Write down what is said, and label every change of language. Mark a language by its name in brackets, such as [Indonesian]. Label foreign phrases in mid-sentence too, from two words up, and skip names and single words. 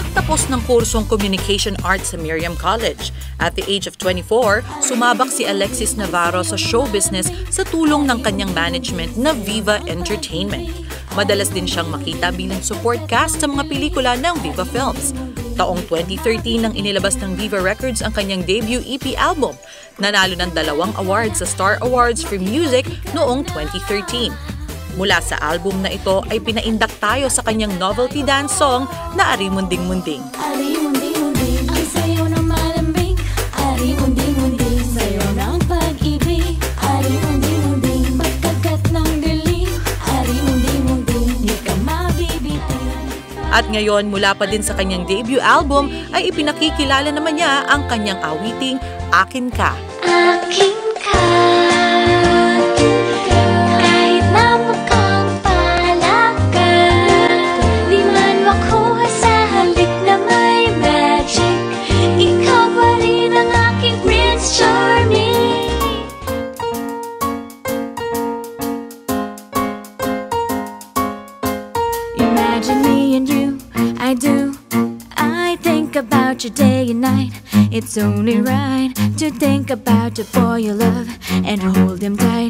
[Filipino] Pagkatapos ng kursong Communication Arts sa Miriam College, [English] at the age of 24, [Filipino] sumabak si Alexis Navarro sa show business sa tulong ng kanyang management na Viva Entertainment. Madalas din siyang makita bilang [English] support cast [Filipino] sa mga pelikula ng Viva Films. Taong 2013 nang inilabas ng Viva Records ang kanyang [English] debut EP album. [Filipino] Nanalo ng 2 awards sa Star Awards for Music noong 2013. Mula sa album na ito ay pinaindak tayo sa kanyang [English] novelty dance song [Filipino] na Ari Munding Munding. Ari Munding Munding, ang sayo ng malambing. Ari Munding Munding, sayo ng pag-ibig. Ari Munding Munding, pagkagat ng dilim. Ari Munding Munding, di ka mabibitin. At ngayon, mula pa din sa kanyang [English] debut album, [Filipino] ay ipinakikilala naman niya ang kanyang awiting Akin Ka. Akin ka, kahit na mukhang palaka, di man makuha sa halik na may magic. Ikaw pa rin ang aking Prince Charming. [English] Imagine me and you, I do. I think about you day and night. It's only right to think about the boy you love and hold him tight.